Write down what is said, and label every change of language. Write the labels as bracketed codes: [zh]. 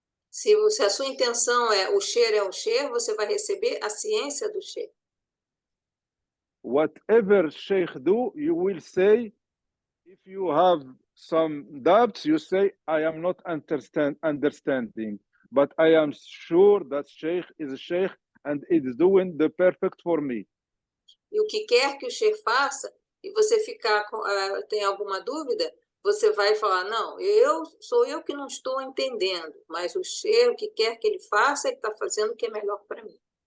[pt] Se a sua intenção é o Sheikh, você vai receber a ciência do Sheikh. [en] Whatever Sheikh do, you will say, if you have some doubts, you say, I am not understanding, but I am sure that Sheikh is a Sheikh and it is doing the perfect for me. [pt] E o que quer que o Sheikh faça, e você tem alguma dúvida, você vai falar, não, sou eu que não estou entendendo, mas o Sheikh, o que quer que ele faça, ele está fazendo o que é melhor para mim.